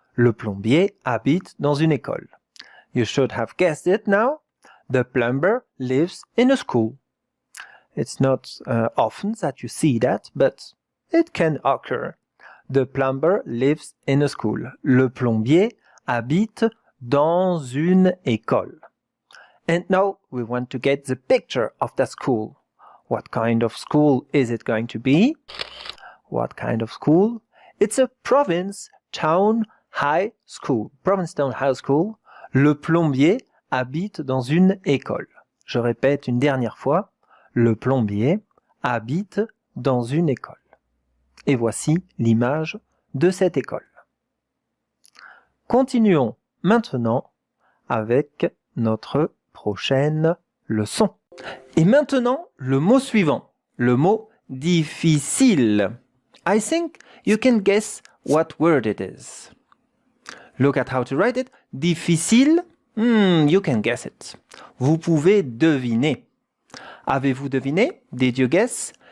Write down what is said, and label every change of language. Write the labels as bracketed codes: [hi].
[fr] Le plombier habite dans une école. [en] You should have guessed it now. The plumber lives in a school. It's not often that you see that, but it can occur. The plumber lives in a school. Le plombier habite dans une école. And now we want to get the picture of the school. What kind of school is it going to be? What kind of school? It's a province town high school. Province town high school. [fr] Le plombier habite dans une école. Je répète une dernière fois. Le plombier habite dans une école. Et voici l'image de cette école. Continuons maintenant avec notre prochaine leçon. Et maintenant, le mot suivant, le mot difficile. [en] I think you can guess what word it is. Look at how to write it. Difficile, you can guess it. [fr] Vous pouvez deviner. Avez-vous deviné? [en] Did you guess?